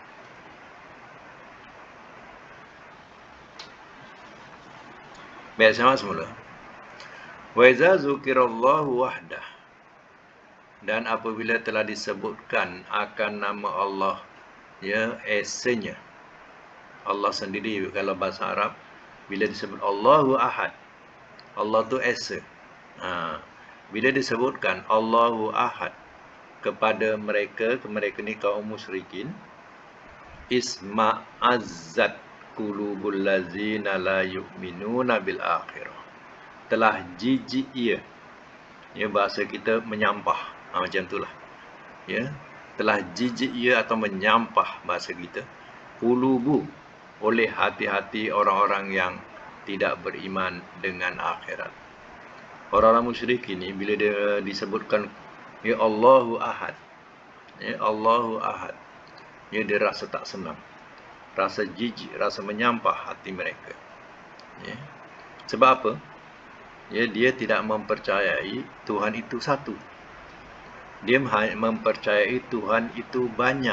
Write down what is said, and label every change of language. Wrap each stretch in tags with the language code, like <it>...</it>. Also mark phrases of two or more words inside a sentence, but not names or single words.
<ms>Baik, sama semula.</ms> <ar>وإذا ذكر الله وحده</ar> <ms>dan apabila telah disebutkan akan nama Allah, ya, esanya Allah sendiri. Kalau bahasa Arab bila disebut</ms> <ar>الله أحد,</ar> <ms>Allah tu esa. Bila disebutkan</ms> <ar>الله أحد</ar> <ms>kepada mereka ni kaum musyrikin,</ms> <ar>اشمأزت قلوب الذين لا يؤمنون بالآخرة.</ar> <ms>Telah jijik ia. Ya, bahasa kita menyampah. Macam itulah. Ya, telah jijik ia atau menyampah bahasa kita. Qulubu oleh hati-hati orang-orang yang tidak beriman dengan akhirat. Orang-orang musyrik ini bila dia disebutkan ya</ms> <ar>الله أحد,</ar> <ms>ya</ms> <ar>الله أحد,</ar> <ms>ya dia rasa tak senang, rasa jijik, rasa menyampah hati mereka. Ya. Sebab apa? Ya, dia tidak mempercayai Tuhan itu satu. Dia mempercayai Tuhan itu banyak.</ms>